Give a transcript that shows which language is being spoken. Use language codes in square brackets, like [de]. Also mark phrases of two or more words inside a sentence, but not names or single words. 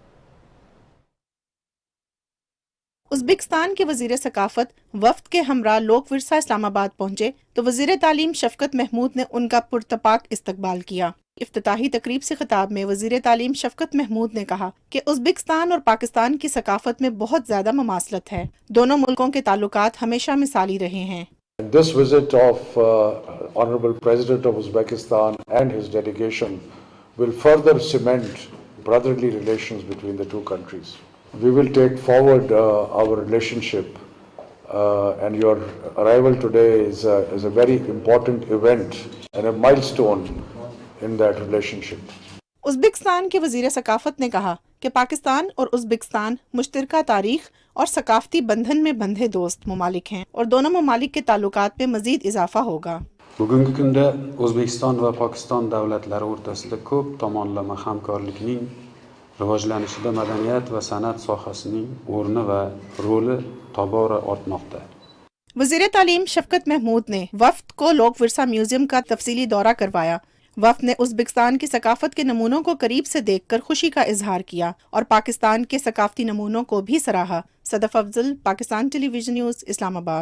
[ur] ازبکستان کے وزیر ثقافت وفد کے ہمراہ لوک ورثہ اسلام آباد پہنچے تو وزیر تعلیم شفقت محمود نے ان کا پرتپاک استقبال کیا. افتتاحی تقریب سے خطاب میں وزیر تعلیم شفقت محمود نے کہا کہ ازبکستان اور پاکستان کی ثقافت میں بہت زیادہ مماثلت ہے. دونوں ملکوں کے تعلقات ہمیشہ مثالی رہے ہیں. [en] This visit of Honorable President of Uzbekistan and his delegation will further cement brotherly relations between the two countries. We will take forward our relationship and your arrival today is a very important event and a milestone in that relationship. [ur] ازبکستان کے وزیر ثقافت نے کہا کہ پاکستان اور ازبکستان مشترکہ تاریخ اور ثقافتی بندھن میں بندھے دوست ممالک ہیں اور دونوں ممالک کے تعلقات میں مزید اضافہ ہوگا. [uz] Bugungi kunda O'zbekiston va Pokiston davlatlari o'rtasida ko'p tomonlama hamkorlikning rivojlanishida madaniyat va san'at sohasining o'rni va roli tobora ortmoqda. [ur] وزیر تعلیم شفقت محمود نے وفد کو لوک ورثہ میوزیم کا تفصیلی دورہ کروایا. وفد نے ازبکستان کی ثقافت کے نمونوں کو قریب سے دیکھ کر خوشی کا اظہار کیا اور پاکستان کے ثقافتی نمونوں کو بھی سراہا. صدف افضل، پاکستان ٹیلی ویژن نیوز، اسلام آباد.